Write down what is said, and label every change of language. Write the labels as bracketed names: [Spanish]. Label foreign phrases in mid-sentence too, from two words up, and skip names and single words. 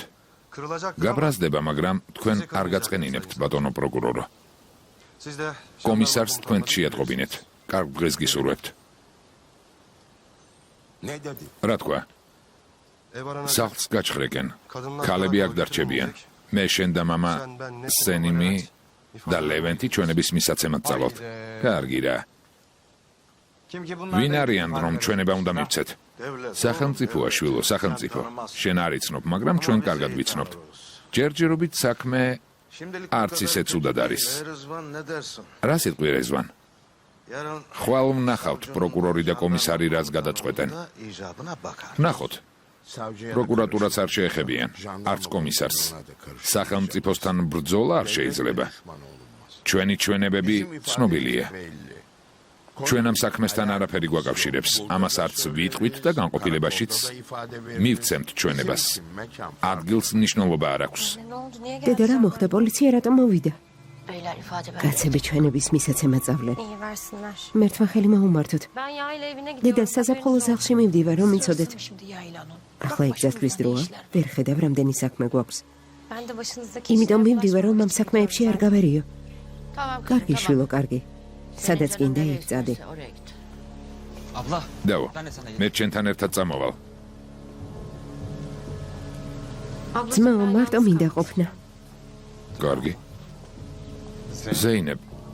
[Turkish] Kırılacak. [Georgian] გაბრაზდება, მაგრამ თქვენ არ გაწყენინებთ, ბატონო პროკურორო. [Turkish] Siz de [Georgian] კომისარს თქვენ შეატყობინეთ. კარგ დღეს გისურვებთ. [Turkish] Ne dedi? [Georgian] რა თქვა? [Turkish] ev arana [Georgian] სახლს გაჩხრეკენ. ქალები აქ დარჩებიან. მე შენ და მამა სენიმი და ლევენტი ჩვენების მისაცემად წავალთ. კარგი რა. [Turkish] Kim ki bunlar [Georgian] ვინ არიან, რომ ჩვენება უნდა მივცეთ? [Turkish] Devlet. [Georgian] სახელმწიფოა, შვილო, სახელმწიფო. შენ არ იცნობ, მაგრამ ჩვენ კარგად ვიცნობთ. ჯერჯერობით საქმე [Turkish] şimdilik [Georgian] არც ისე ცუდად არის. [Turkish] Rızvan ne dersin? [Georgian] რა სიტყვი რეзвან? [Turkish] Yarın [Georgian] ხვალ ვნახავთ პროკურორი და კომისარი რას გადაწყვეტენ. [Turkish] da icabına bakar. [Georgian] ნახოთ, [Turkish] Savcıya [Georgian] პროკურატურას არ შეეხებიან, არც კომისარს. სახელმწიფოსთან ბრძოლა არ შეიძლება. ჩვენი ჩვენებები ცნობილია. ჩვენ ამ საქმესთან არაფერი გვაკავშირებს. ამას არც ვიტყვით და განყოფილებაშიც მივცემთ ჩვენებას. ადგილს მნიშვნელობა არ აქვს. [Turkish] Ne oldu? Niye [Georgian] დედა [Turkish] geldin? [Georgian] რა მოხდა? პოლიცია რატომ მოვიდა? [Turkish] beyler ifade ver. [Georgian] კაცები ჩვენების მისაცემად წავლენ. [Turkish] İyi versinler. [Georgian] მერთმა ხელი მოუმართოთ. [Turkish] Ben yayla evine [Georgian] დედა [Turkish] gidiyorum. [Georgian] საზაფხულო სახლში მივდივარ, რომ იცოდეთ. [Turkish] Şimdi yaylanın. [Georgian] ახლა ეგზასთვის დროა. ვერ ხედავ, რამდენი საქმე გვაქვს. [Turkish] Ben de başınızdaki [Georgian] იმიტომ [Turkish] işlere [Georgian] მივდივარ, რომ ამ [Turkish] bulaşmamak [Georgian] საქმეებში არ [Turkish] istiyorum. [Georgian] გავერიო. [Turkish] Tamam kızım, [Georgian] კარგი, [Turkish] tamam. [Georgian] შვილო, კარგი. სადაც გინდა იქ წადი. [Turkish] Oraya git. Abla. [Georgian] დავო, [Turkish] Ben de sana [Georgian] მე ჩვენთან ერთად წამოვალ. ძმაო, მარტო მინდა ყოფნა. კარგი. ზეინებ,